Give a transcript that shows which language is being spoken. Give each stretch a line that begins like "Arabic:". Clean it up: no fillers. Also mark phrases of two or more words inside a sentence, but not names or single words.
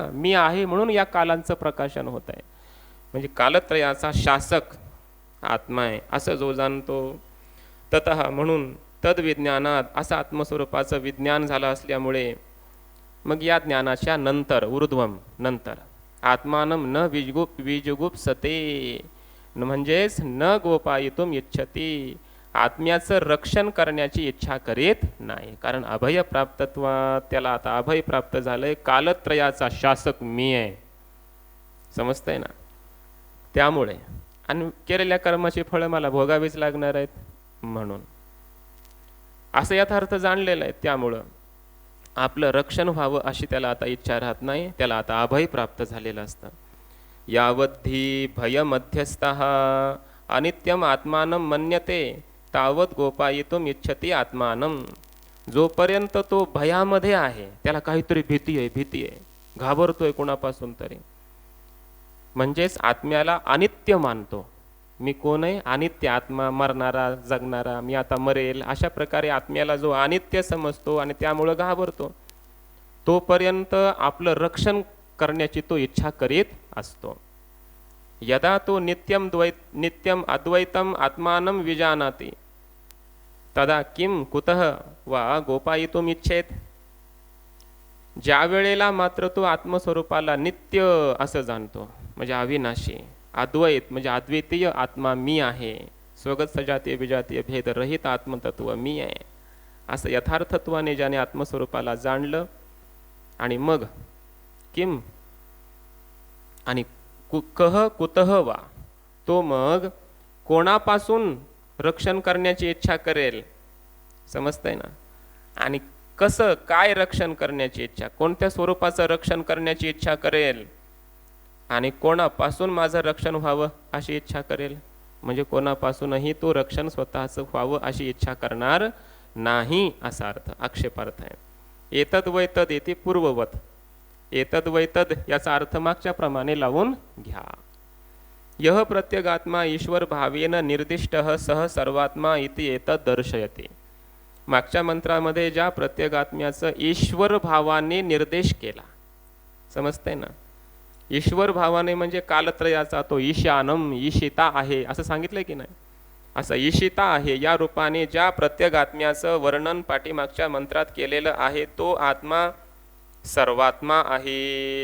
Marathi: मी आहे म्हणून या कालांचं प्रकाशन होत आहे. म्हणजे कालत्रयाचा शासक आत्मा आहे असं जो जाणतो. ततः म्हणून तद्विज्ञानात, असं आत्मस्वरूपाचं विज्ञान झालं असल्यामुळे मग या ज्ञानाच्या नंतर ऊर्ध्वम, नंतर
Sanskrit: आत्मानं न विजुगुप्सते,
Marathi: म्हणजेच
Sanskrit: न गोपायितुम इच्छती,
Marathi: आत्म्याचं रक्षण करण्याची इच्छा करीत नाही. कारण
Sanskrit: अभय प्राप्तत्वात
Marathi: त्याला आता अभय प्राप्त झालंय, कालत्रयाचा शासक मी आहे, समजतंय ना. त्यामुळे आणि केलेल्या कर्माची फळं मला भोगावीच लागणार आहेत म्हणून असं यथार्थ जाणलेलं आहे. त्यामुळं आपलं रक्षण व्हावं अशी त्याला आता इच्छा राहत नाही, त्याला आता अभय प्राप्त झालेलं असतं.
Sanskrit: यावद्धी भयमध्यस्थः अनित्यम आत्मानं मन्यते तावत गोपायितुम इच्छती आत्मानं,
Marathi: जोपर्यंत तो भयामध्ये आहे, त्याला काहीतरी भीती आहे, घाबरतोय कोणापासून तरी, म्हणजेच आत्म्याला अनित्य मानतो. मी कोण आहे, अनित्य आत्मा, मरणारा जगणारा, मी आता मरेल, अशा प्रकारे आत्म्याला जो अनित्य समजतो आणि त्यामुळं घाबरतो, तोपर्यंत आपलं रक्षण करण्याची तो इच्छा करीत असतो.
Sanskrit: यदा तो नित्यम अद्वैतम आत्मानं विजानाति तदा किम कुतः वा गोपायितुम इच्छेत,
Marathi: ज्या वेळेला मात्र तो आत्मस्वरूपाला नित्य असं जाणतो, म्हणजे अविनाशी, अद्वैत म्हणजे अद्वितीय आत्मा मी आहे, स्वगत सजातीय विजातीय भेद रहित आत्मतत्व मी आहे, असं यथार्थत्वाने ज्याने आत्मस्वरूपाला जाणलं, आणि मग किम आणि कह
Sanskrit: कुतः वा,
Marathi: तो मग कोणापासून रक्षण करण्याची इच्छा करेल, समजतंय ना. आणि कसं काय रक्षण करण्याची इच्छा, कोणत्या स्वरूपाचं रक्षण करण्याची इच्छा करेल, आणि कोणापासून माझं रक्षण व्हावं अशी इच्छा करेल, म्हणजे कोणापासूनही तो रक्षण स्वतःचं व्हावं अशी इच्छा करणार नाही असा अर्थ, आक्षेपार्थ आहे.
Sanskrit: एतद वैतद येते पूर्ववत, एतद वैतद
Marathi: याचा अर्थ मागच्या प्रमाणे लावून घ्या.
Sanskrit: यह प्रत्यगात्मा ईश्वर भावेन निर्दिष्टः सह सर्वात्मा इति एतद दर्शयते.
Marathi: मागच्या मंत्रामध्ये ज्या प्रत्यगात्म्याचं ईश्वर भावाने निर्देश केला, समजतंय ना. ईश्वर भावाने म्हणजे कालत्रयाचा तो ईशानम, ईशिता आहे असं सांगितलंय की नाही. असा ईशिता आहे. या रूपाने ज्या प्रत्येक आत्म्याचं वर्णन पाठीमागच्या मंत्रात केलेलं आहे तो आत्मा सर्वात्मा आहे.